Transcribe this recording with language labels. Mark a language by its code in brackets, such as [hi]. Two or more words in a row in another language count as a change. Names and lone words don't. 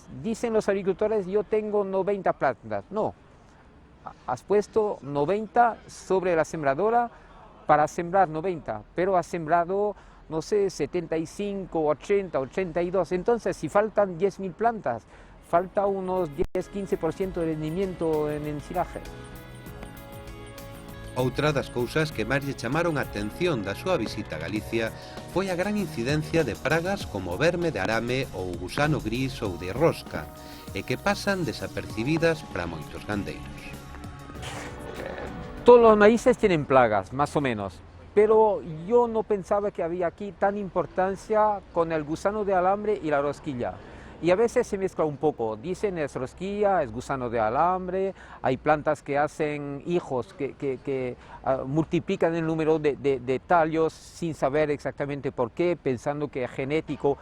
[es] Dicen los agricultores, yo tengo 90 plantas. No, has puesto 90 sobre la sembradora para sembrar 90, pero has sembrado, no sé, 75, 80, 82, entonces si faltan 10.000 plantas, falta unos 10-15% de rendimiento en ensilaje. [gl] Outra das cousas que máis lle chamaron a atención da súa visita a Galicia foi a gran incidencia de pragas como o verme de arame ou o gusano gris ou de rosca, e que pasan desapercibidas para moitos gandeiros. [es] Todos los maíces tienen plagas, más o menos. Pero yo no pensaba que había aquí tan importancia con el gusano de alambre y la rosquilla. Y a veces se mezcla un poco, dicen es rosquilla, es gusano de alambre, hay plantas que hacen hijos que multiplican el número de tallos sin saber exactamente por qué, pensando que es genético.